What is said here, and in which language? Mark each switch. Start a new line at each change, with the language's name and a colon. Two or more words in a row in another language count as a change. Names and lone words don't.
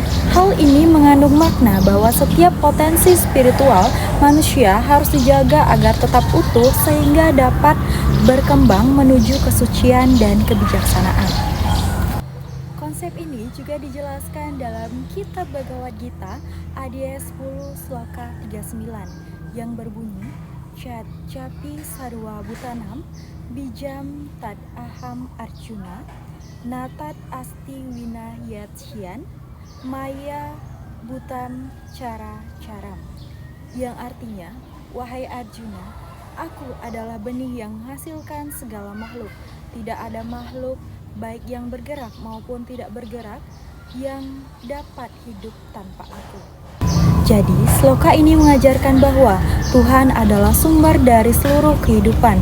Indonesian: Hal ini mengandung makna bahwa setiap potensi spiritual manusia harus dijaga agar tetap utuh sehingga dapat berkembang menuju kesucian dan kebijaksanaan. Konsep ini juga dijelaskan dalam Kitab Bhagavad Gita Adhyaya 10 Sloka 39 yang berbunyi
Sanskrit: Capi Sarwa Bhutanam Bijam Tad Aham Arjuna Natat Asti Wina Yatshian Maya Bhutam Cara Caram,
Indonesian: yang artinya, wahai Arjuna, aku adalah benih yang menghasilkan segala makhluk. Tidak ada makhluk baik yang bergerak maupun tidak bergerak yang dapat hidup tanpa aku. Jadi, sloka ini mengajarkan bahwa Tuhan adalah sumber dari seluruh kehidupan.